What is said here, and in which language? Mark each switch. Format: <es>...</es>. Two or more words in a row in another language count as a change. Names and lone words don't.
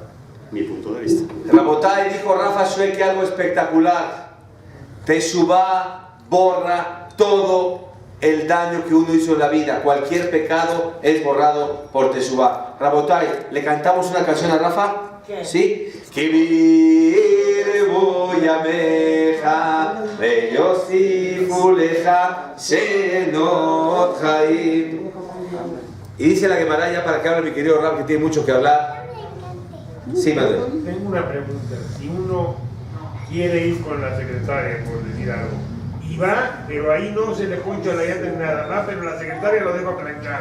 <es>Mi punto de vista. Rabotay, dijo Rafa Shuek algo espectacular. Teshuvá borra todo el daño que uno hizo en la vida. Cualquier pecado es borrado por Teshuvá. Rabotay, ¿le cantamos una canción a Rafa? ¿Qué? ¿Sí?</es> <he>Kibir boyameja veyosifu leja shenot chaim.</he> <es>Y dice la Gemara, ya para que hable mi querido Rab, que tiene mucho que hablar. Sí, madre. Tengo una pregunta. Si uno quiere ir con la secretaria, por decir algo, y va, pero ahí no se le poncha la llanta ni nada, va, pero la secretaria lo deja planchar.</es>